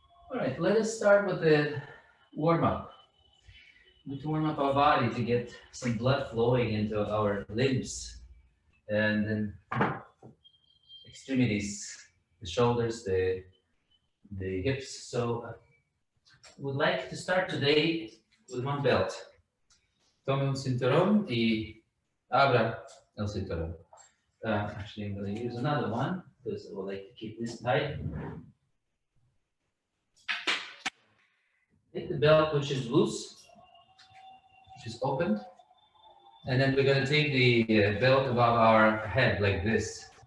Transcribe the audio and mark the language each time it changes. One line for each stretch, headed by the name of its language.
English: All right, let us start with the warm-up. We need to warm up our body to get some blood flowing into our limbs and then extremities, the shoulders, the hips. So I would like to start today with one belt.
Spanish: Tome un cinturón y abra el cinturón.
English: Actually, I'm going to use another one because I would like to keep this tight. Take the belt which is loose, which is opened, and then we're going to take the belt above our head like this.